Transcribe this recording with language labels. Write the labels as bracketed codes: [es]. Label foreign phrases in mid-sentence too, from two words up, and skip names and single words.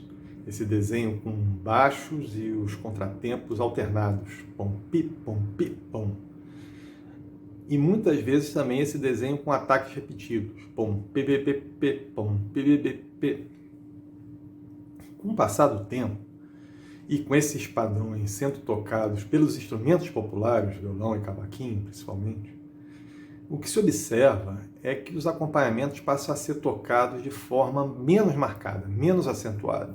[pt] Esse desenho com baixos e os contratempos alternados, pom, pi, pom, pi, pom. E muitas vezes também esse desenho com ataques repetidos, pom, pi, pi, pi, pi, pom, pi, pi, pi, pi. Com o passar do tempo, e com esses padrões sendo tocados pelos instrumentos populares, violão e cavaquinho principalmente, o que se observa é que os acompanhamentos passam a ser tocados de forma menos marcada, menos acentuada.